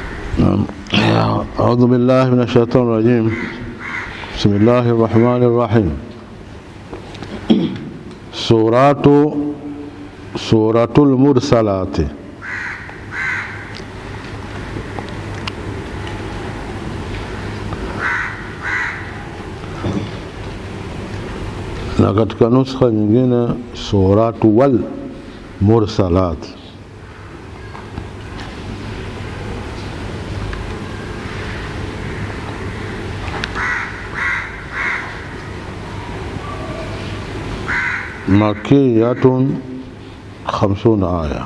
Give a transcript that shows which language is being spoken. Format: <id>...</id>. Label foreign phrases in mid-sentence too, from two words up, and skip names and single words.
<ar>أعوذ بالله من الشيطان الرجيم. بسم الله الرحمن الرحيم. سورة المرسلات.</ar> <sw>Na katika nuskha nyingine suratu wal mursalat. Makiyatun 50 aya.</sw>